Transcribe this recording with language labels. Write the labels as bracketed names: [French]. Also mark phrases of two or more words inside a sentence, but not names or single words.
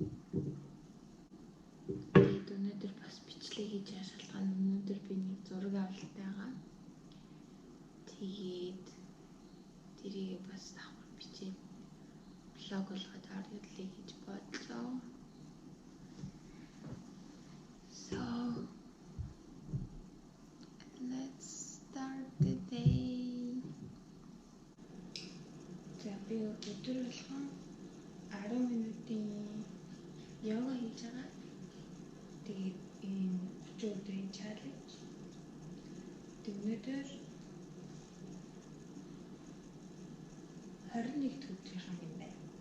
[Mongolian] Тэгээд өнөөдөр бас бичлэг хийж байгаа шалтгаан өнөөдөр би нэг зураг авалт байгаа. Тэгээд тэрийг бас давхар бичээд блог болгоод оруулъя гэж бодлоо. [English] So let's start the day. [Mongolian] За би өдөр болгон 10 минутын йога хийж байгаа. Тэгээд энэ 30 өдрийн чаленж. Өнөөдөр 21 өдрийнхэн юм байна.